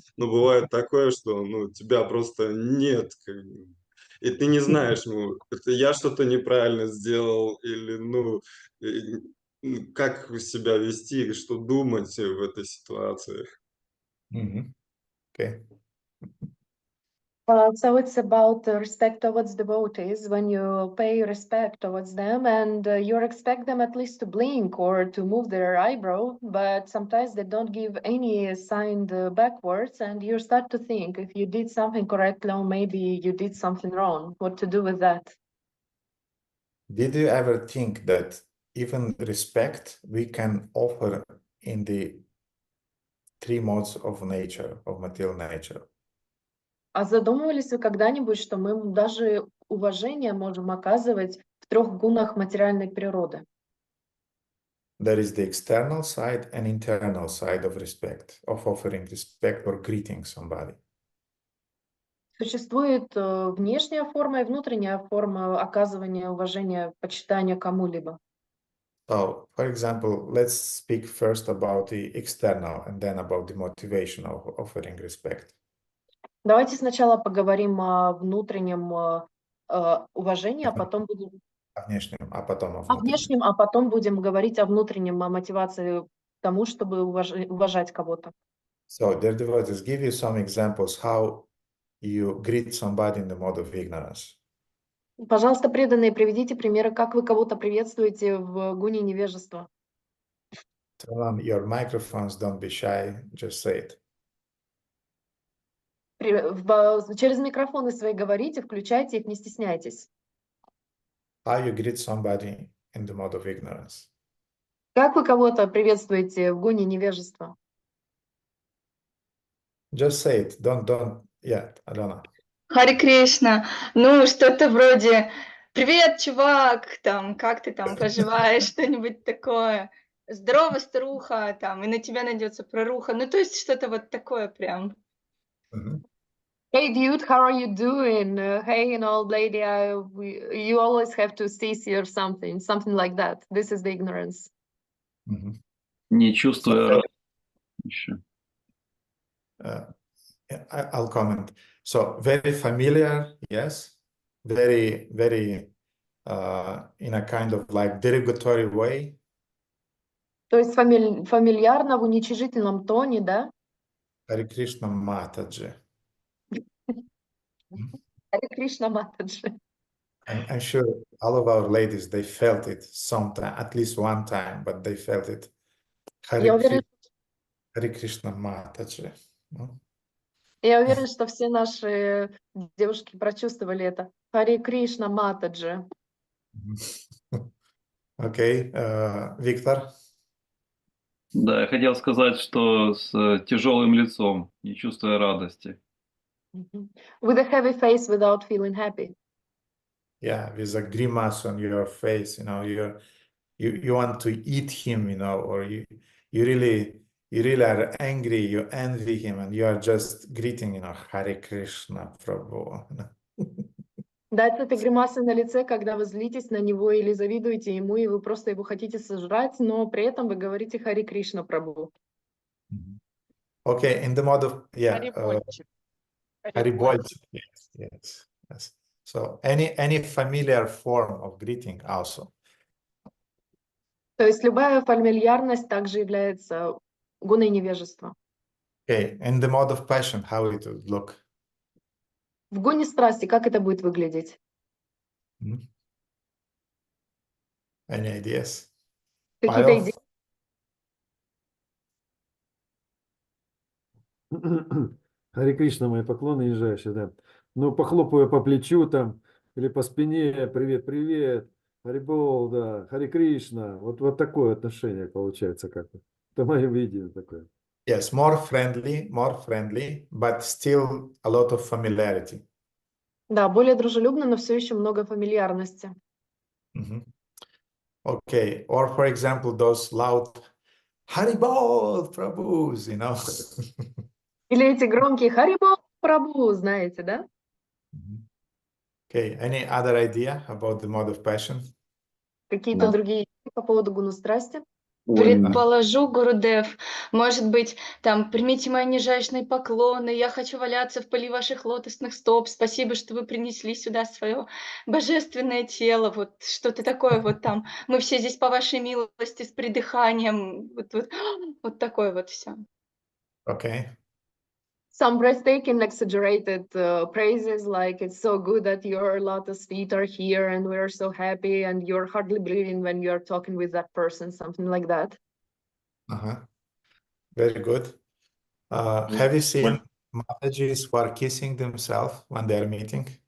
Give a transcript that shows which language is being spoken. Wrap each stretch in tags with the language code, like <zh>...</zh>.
<ru>Но бывает такое, что, ну, тебя просто нет, как бы. И ты не знаешь, ну, это я что-то неправильно сделал, или, ну, как себя вести, что думать в этой ситуации.</ru> <en>Okay. So it's about respect towards devotees. When you pay respect towards them and you expect them at least to blink or to move their eyebrow, but sometimes they don't give any sign backwards, and you start to think if you did something correctly or maybe you did something wrong, what to do with that. Did you ever think that even respect we can offer in the three modes of nature, of material nature?</en> <ru>А задумывались вы когда-нибудь, что мы даже уважение можем оказывать в 3 гунах материальной природы?</ru> <en>There is the external side and internal side of respect, of offering respect or greeting somebody.</en> <ru>Существует внешняя форма и внутренняя форма оказывания уважения, почитания кому-либо.</ru> <en>So, for example, let's speak first about the external and then about the motivation of offering respect.</en> <ru>Давайте сначала поговорим о внутреннем уважении, а потом будем О внешнем, а потом о о внутреннем. внешнем, а потом будем говорить о внутреннем, о мотивации к тому, чтобы уважать кого-то.</ru> <en>So, dear devotees, give you some examples how you greet somebody in the mode of ignorance.</en> <ru>Пожалуйста, преданные, приведите примеры, как вы кого-то приветствуете в гуне невежества.</ru> <en>Turn on your microphones, don't be shy, just say it.</en> <ru>Через микрофоны свои говорите, включайте их, не стесняйтесь.</ru> <en>How you greet somebody in the mode of ignorance.</en> <ru>Как вы кого-то приветствуете в гуне невежества?</ru> <en>Just say it. Don't. Yeah, I don't know.</en> <ru>Харе Кришна. Ну, что-то вроде «Привет, чувак!» там, «Как ты там поживаешь?» Что-нибудь такое. «Здорово, старуха!» там, и на тебя найдется проруха. Ну, то есть что-то вот такое прям.</ru> <en>Hey dude, how are you doing? Hey, an old lady, you always have to cease or something like that. This is the ignorance.</en> <ru>Не чувствуя еще.</ru> <en>I'll comment. So very familiar, yes. Very, very in a kind of like derogatory way.</en> <ru>То есть фамильярно в уничижительном тоне, да?</ru> <en>Hare Krishna Mataji.</en> <ru>Харе Кришна Матаджи.</ru> <en>I'm sure all of our ladies, they felt it sometime, at least one time, but they felt it.</en> <ru>Я</ru> <en>Hare Krishna Mataji.</en> <ru>уверена, что все наши девушки прочувствовали это. Харе Кришна Матаджи. Окей, Виктор? Да, я хотел сказать, что с тяжелым лицом, не чувствуя радости.</ru> <en>With a heavy face without feeling happy. Yeah, with a grimace on your face, you know, you want to eat him, you know, or you really are angry, you envy him, and you are just greeting, you know, Hare Krishna Prabhu.</en> <ru>Да, это гримасы на лице, когда вы злитесь на него или завидуете ему, и вы просто его хотите сожрать, но при этом вы говорите Харе Кришна Прабху.</ru> <en>Okay, in the mode of, yeah, Haribol. Yes. So any familiar form of greeting also.</en> <ru>То есть любая фамильярность также является гуной невежества.</ru> <en>Okay, in the mode of passion, how it would look?</en> <ru>В гуне страсти как это будет выглядеть?</ru> <en>Any ideas?</en> <ru>Какие-то идеи? Харе Кришна, мои поклоны нижайшие, да. Ну, похлопаю по плечу там или по спине, привет, привет, Харибол, да, Харе Кришна. Вот такое отношение получается как-то. Это мое видение такое.</ru> <en>Yes, more friendly, but still a lot of familiarity.</en> <ru>Да, более дружелюбно, но все еще много фамильярности.</ru> <en>Okay, or for example, those loud Haribol Prabhus, you know.</en> <ru>Или эти громкие Харибол Прабху, знаете, да?</ru> <en>Okay, any other idea about the mode of passion?</en> <ru>Какие-то другие идеи по поводу гуна страсти? Предположу, Гурудев, может быть, там, примите мои нижайшие поклоны, я хочу валяться в пыли ваших лотосных стоп, спасибо, что вы принесли сюда свое божественное тело, вот что-то такое вот там, мы все здесь по вашей милости с придыханием, вот такое вот все.</ru> <en>Okay. Some breathtaking, exaggerated praises, like it's so good that your lotus feet are here and we're so happy and you're hardly breathing when you're talking with that person, something like that. Very good. Have you seen Matajis who are kissing themselves when they're meeting?</en>